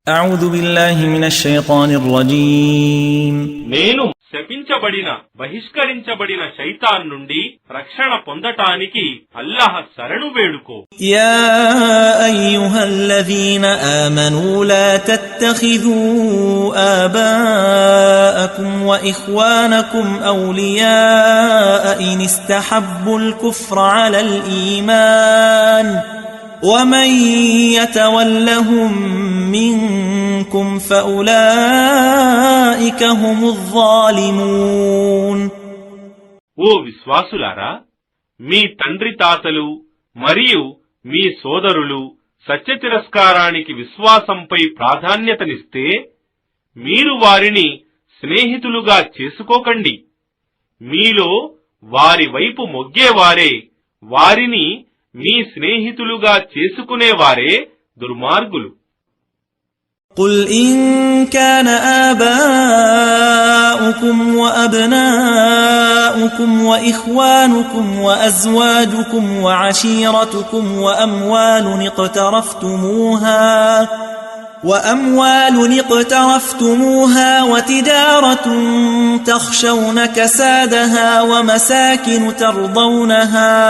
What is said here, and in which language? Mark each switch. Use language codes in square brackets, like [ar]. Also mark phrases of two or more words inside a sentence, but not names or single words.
[ar] أعوذ بالله من الشيطان الرجيم [te] నేను శపించబడిన బహిష్కరించబడిన శైతాన్ నుండి రక్షణ పొందటానికి అల్లాహ్ శరణు వేడుకో. [ar] يا أيها الذين آمنوا لا تتخذوا آباءكم وإخوانكم أولياء إن استحبوا الكفر على الإيمان ومن يتولهم منكم فأولئك هم الظالمون. [te] ఓ విశ్వాసులారా, మీ తండ్రి తాతలు మరియు మీ సోదరులు సత్య తిరస్కారానికి విశ్వాసంపై ప్రాధాన్యతనిస్తే మీరు వారిని స్నేహితులుగా చేసుకోకండి. మీలో వారి వైపు మొగ్గేవారే, వారిని మీ స్నేహితులుగా చేసుకునేవారే దుర్మార్గులు. [ar] قل إن كان آباؤكم وأبناؤكم وإخوانكم وأزواجكم وعشيرتكم وأموال اقترفتموها وتجارة تخشون كسادها ومساكن ترضونها